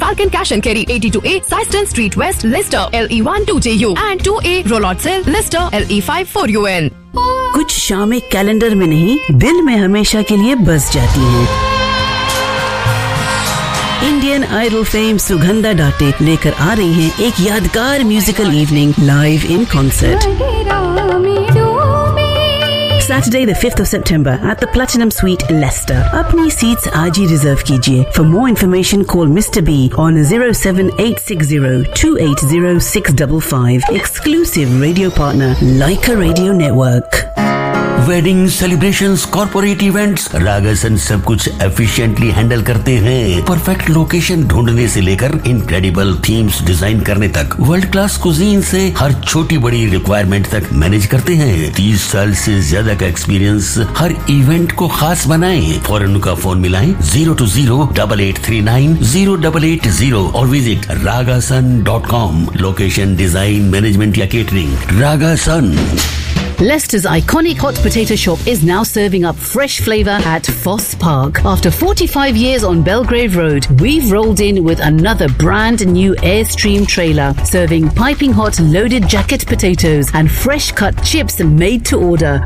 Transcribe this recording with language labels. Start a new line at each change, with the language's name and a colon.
English: Falcon cash and carry 82A size 10 street west Leicester LE12JU and 2A roll out sale Leicester LE54UN।
Hindi: कुछ शामें calendar में नहीं, दिल में हमेशा के लिए बस जाती हैं। इंडियन आइडल फेम सुगंधा डाटे लेकर आ रही हैं एक यादगार musical evening live in concert.
English: Saturday the 5th of September at the Platinum Suite Leicester.
Hindi: Apni seats aaj hi reserve kijiye.
English: For more information call Mr. B on 07860-280655. Exclusive radio partner Laika Radio Network.
Hindi: Wedding celebrations, corporate events, रागसन सब कुछ efficiently handle करते हैं। Perfect location ढूंढने से लेकर incredible themes design करने तक, world class cuisine से हर छोटी बड़ी रिक्वायरमेंट तक मैनेज करते हैं। 30 साल से ज्यादा का एक्सपीरियंस हर इवेंट को खास बनाए। फौरन का फोन मिलाए 02088390880 और visit ragasan.com। Location, design, management या catering, रागासन।
English: Leicester's iconic hot potato shop is now serving up fresh flavor at Foss Park. After 45 years on Belgrave Road, we've rolled in with another brand new Airstream trailer, serving piping hot loaded jacket potatoes and fresh cut chips made to order.